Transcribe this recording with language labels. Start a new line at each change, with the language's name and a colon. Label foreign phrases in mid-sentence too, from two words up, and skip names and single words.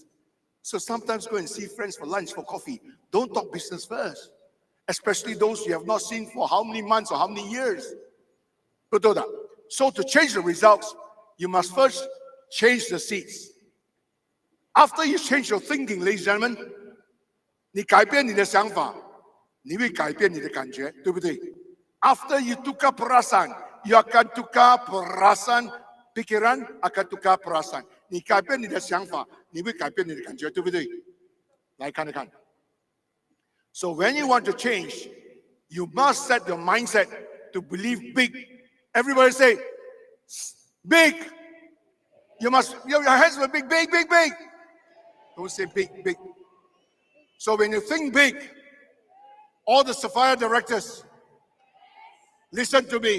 English: So sometimes go and see friends for lunch, for coffee. Don't talk business first. Especially those you have not seen for how many months or how many years. So to change the results, you must first change the seeds. After you change your thinking, ladies and gentlemen,
Chinese: 你改变你的想法，你会改变你的感觉，对不对？
English: After you
Malay: tukar perasaan, you akan tukar perasaan, pikiran akan tukar perasaan.
Chinese: 你改变你的想法，你会改变你的感觉，对不对？来看一看。
English: So when you want to change, you must set your mindset to believe big. Everybody say, big. You must, your hands will be big, big, big. Don't say big, big. So when you think big, all the S.E.A directors, listen to me.